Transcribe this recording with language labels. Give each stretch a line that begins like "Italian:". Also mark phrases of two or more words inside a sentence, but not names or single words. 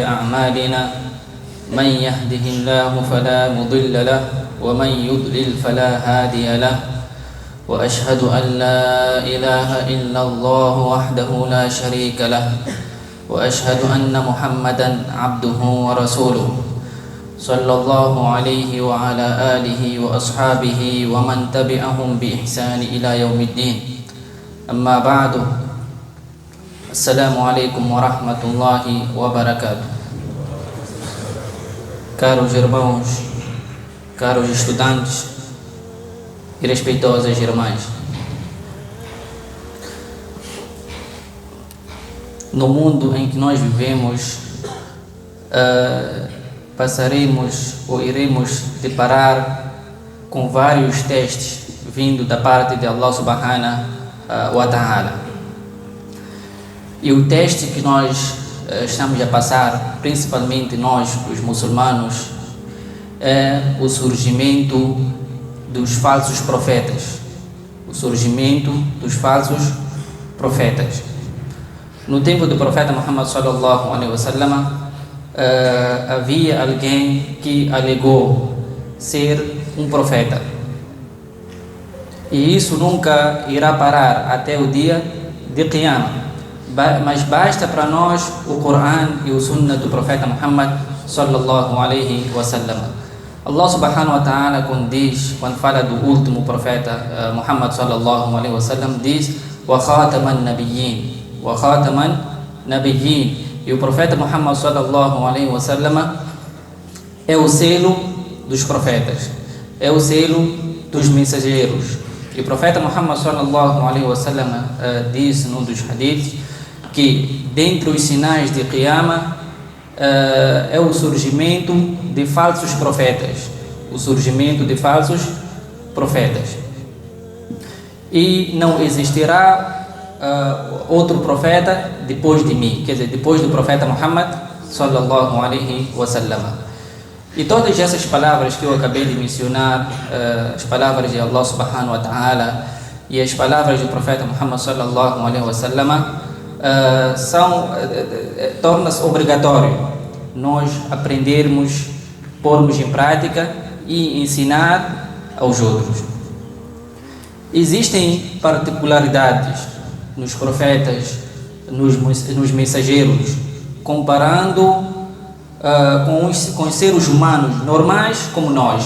Arabic: أعمالنا من يهده الله فلا مضل له ومن يضلل فلا هادي له وأشهد أن لا إله إلا الله وحده لا شريك له وأشهد أن محمدا عبده ورسوله صلى الله عليه وعلى آله وأصحابه ومن تبعهم بإحسان إلى يوم الدين. أما بعد، السلام عليكم ورحمة الله وبركاته.
Portuguese: Caros irmãos, caros estudantes e respeitosas irmãs, no mundo em que nós vivemos, passaremos ou iremos deparar com vários testes vindo da parte de
Arabic: الله سبحانه وتعالى.
Portuguese: E o teste que nós estamos a passar, principalmente nós, os muçulmanos, é o surgimento dos falsos profetas. O surgimento dos falsos profetas. No tempo do profeta Muhammad
Arabic: صلى الله عليه وسلم,
Portuguese: havia alguém que alegou ser um profeta, e isso nunca irá parar até o dia de Qiyamah. Mas basta para nós o Coran e o Sunnah do profeta Muhammad
Arabic: صلى الله عليه وسلم. الله سبحانه وتعالى,
Portuguese: quando fala do último profeta Muhammad
Arabic: صلى الله عليه وسلم,
Portuguese: diz
Arabic: وخاتم النبيين، وخاتم النبيين.
Portuguese: E o profeta Muhammad
Arabic: صلى الله عليه وسلم
Portuguese: é o selo dos profetas, é o selo dos mensageiros. E o profeta Muhammad
Arabic: صلى الله عليه وسلم
Portuguese: disse num dos hadiths que dentre os sinais de Qiyamah é o surgimento de falsos profetas, o surgimento de falsos profetas. E não existirá outro profeta depois de mim, quer dizer, depois do profeta Muhammad
Arabic: صلى الله عليه وسلم.
Portuguese: E todas essas palavras que eu acabei de mencionar, as palavras de
Arabic: الله سبحانه وتعالى
Portuguese: e as palavras do profeta Muhammad
Arabic: صلى الله عليه وسلم,
Portuguese: torna-se obrigatório nós aprendermos, pormos em prática e ensinar aos outros. Existem particularidades nos profetas, nos mensageiros, comparando com os seres humanos normais como nós.